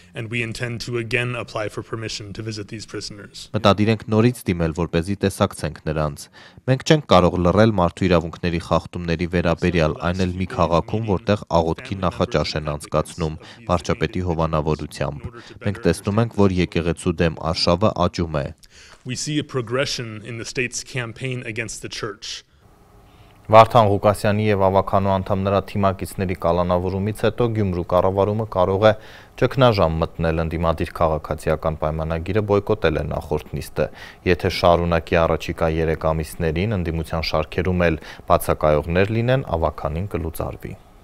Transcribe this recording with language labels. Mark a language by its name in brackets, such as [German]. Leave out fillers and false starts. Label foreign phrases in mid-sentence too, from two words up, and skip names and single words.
[Armenian] Մտադիր ենք նորից դիմել, որպեսզի տեսակցենք նրանց։ Մենք չենք կարող լռել մարդու իրավունքների խախտումների վերաբերյալ, այն էլ մի քաղաքում, որտեղ աղոթքի նախաճաշ են անցկացնում վարչապետի հովանավորությամբ։ Մենք տեսնում ենք, որ եկեղեցու դեմ արշավը աճում է։ [English] We see a progression in the state's campaign against the church. [Armenian] Վարդան Ղուկասյանի եւ ավականու անդամ նրա թիմակիցների կալանավորումից հետո Գյումրու կառավարումը կարող է ճգնաժամ մտնել ընդդիմադիր քաղաքացիական պայմանագիրը բոյկոտել է նախորդ նիստը։ Եթե շարունակի առաջիկա 3 ամիսներին ընդդիմության շարքերում էլ բացակայողներ լինեն, ավականին կլուծարվի։